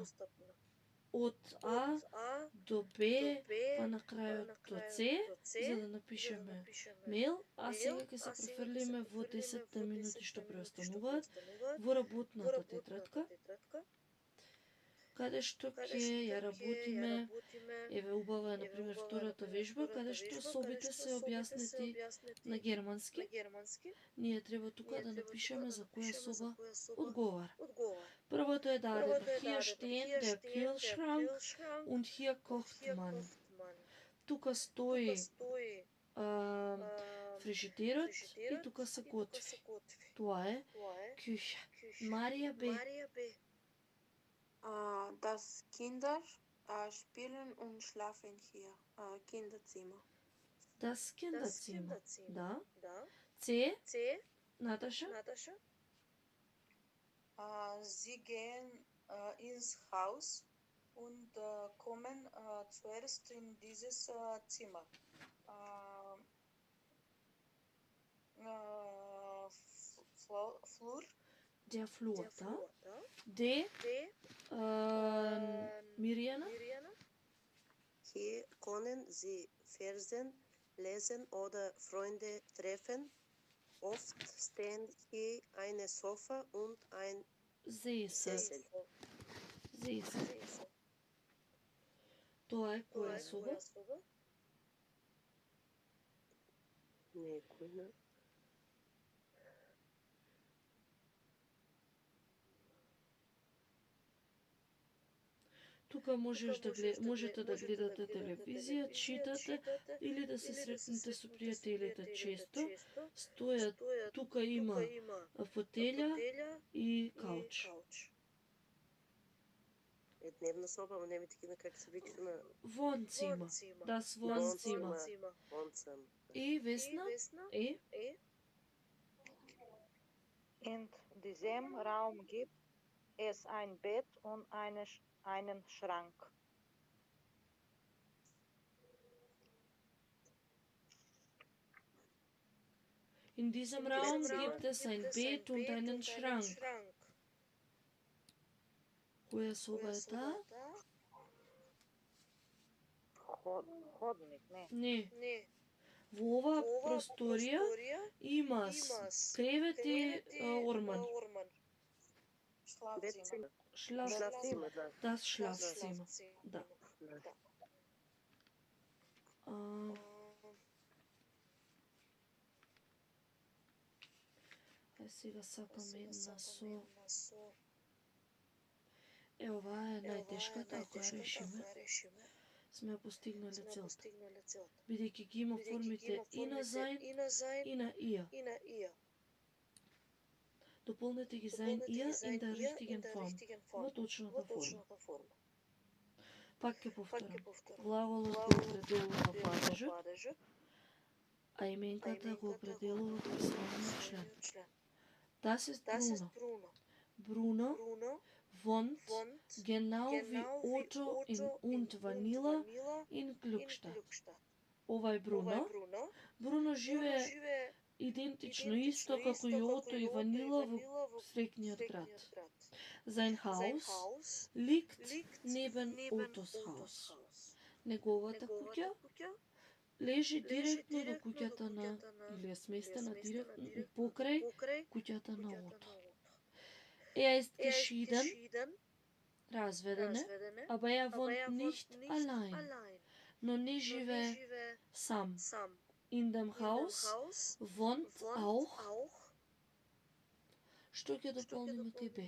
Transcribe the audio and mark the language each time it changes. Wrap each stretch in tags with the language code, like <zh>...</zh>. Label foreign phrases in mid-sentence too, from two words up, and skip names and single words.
<mk>Од А до Б, па на крајот до С, за да напишеме мејл, а сега ќе се префрлиме во 10 минути што преостануваат во работната тетрадка, каде што ќе ја работиме, еве убава е, например, втората вежба, каде што собите се објаснети на германски. Ние треба тука да напишеме за која соба одговара. Првото е дадено,</mk> <de>hier stehen der Kühlschrank und hier kocht man.</de> <mk>Тука стои фрижидерот и тука се готви. Тоа е кюха. Марија Б.</mk> <de>Das Kinder spielen und schlafen hier. Kinderzimmer. Das Kinderzimmer.</de> <mk>Да. С. Наташа.</mk> <de>Sie gehen ins Haus und kommen zuerst in dieses Zimmer. Flur. Der Flur, da. D. Миријана. Hier können Sie Fernsehen lesen oder Freunde treffen. Oft stehen hier eine Sofa und ein Sessel.</de> <mk>Тоа е која соба? Не е која. Тука можете да гледате телевизија, читате или да се сретнете со пријателите често. Стојат, тука има фотелја и кауч. дневна соба, ама не ми такива как се вика на</mk> <de>Wohnzimmer. Das Wohnzimmer. Wohnzimmer.</de> <mk>И Весна? И?</mk> <de>In diesem Raum gibt es ein Bett und einen Schrank. In diesem Raum gibt es ein Bett und einen Schrank.</de> <mk>Која соба е таа? Ходник, не? Не. Во оваа просторија има кревет и орман.</mk> <de>Бедзимер. Шлаф. Schlafzimmer, да. Das Schlafzimmer.</de> <mk>Да. Сега сакам една со... Ова е најтешката, ако ја решиме, сме ја постигнале целта. Бидејќи ги има формите и на зајн и на ија. Дополнете ги зајн ија</mk> <de>in der richtigen Form,</de> <mk>во точната форма. Пак ќе повторам. Глаголот го определува падежот, а именката го определува писмениот член.</mk> <de>Das ist Bruno. Bruno wohnt genau wie Otto und Vanilla in Glückstadt.</de> <mk>Ова е Бруно. Бруно живее идентично исто како и Ото и Ванила во среќниот град.</mk> <de>Sein Haus liegt neben Ottos Haus.</de> <mk>Неговата куќа лежи директно до куќата на, или е сместена директно покрај куќата на Ото.</mk> <de>Ist geschieden, разведена, aber wohnt nicht allein,</de> <mk>но не живее сам.</mk> <de>In dem Haus wohnt auch,</de> <mk>што ќе дополниме кај Б?</mk>